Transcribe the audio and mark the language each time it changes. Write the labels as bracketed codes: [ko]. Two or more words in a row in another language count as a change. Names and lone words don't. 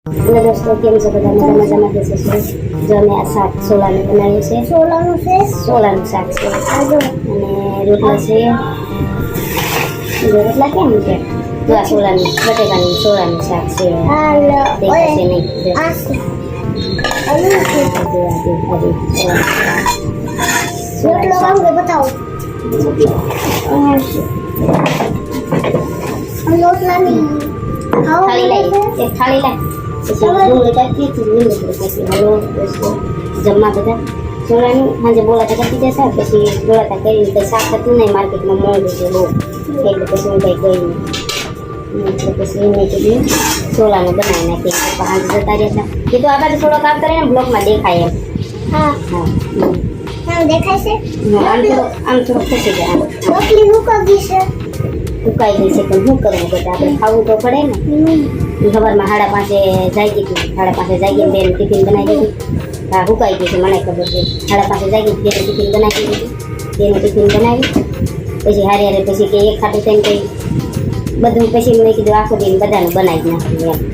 [gu] હેલો દોસ્તો, કેમ છો બધા? मजाમાં બેસે છે. જો અમે આ શાક સોલાનું બનાવ્યું છે. સોલાનું શાક છે અને રોટલા છે. રોટલા કેમ છે? જો આ સોલાનું બટેકાનું સોલાનું શાક છે. દેખાશે નહીં. [hi] बताओ [gu] થાળી લાઈ, એક થાળી લાઈ. પછી ડુંગળી કાપી લીંબુ પછી હલો દોસ્તો જમવા બધા સોલાનું સાંજે બોલાતા કરતી જશે. પછી બોલાતા કરીને કંઈ શાક હતું નહીં, માર્કેટમાં મોંઘું છે બહુ, એટલે પછી હું કંઈ ગઈ નહીં. એટલે પછી મેં કીધું સોલાનું બનાવી નાખીએ. સાંજે જતા રહેતા કીધું આ બાજુ થોડોક આપ કરે ને બ્લોકમાં દેખાય એમ. हाँ હા દેખા સે આમ થોડુંક ખસી જાય. રોટલી મુકાગી સે ઉકાઈ ગઈ છે પણ શું કરવું બધા આપણે ખાવું તો પડે ને. સવારમાં 5:30 જાગી હતી. 5:30 જાગીને બેન ટિફિન બનાવી દીધી. હા ઉકાઈ ગઈ છે, મને ખબર છે. 5:30 જાગી બેન ટિફિન બનાવી દીધી. બેન ટિફિન બનાવી પછી હારે પછી કે એક ખાટું થઈને કંઈ બધું પછી મેં કીધું આખો દિન બધાનું બનાવી જ નાખ્યું એમ.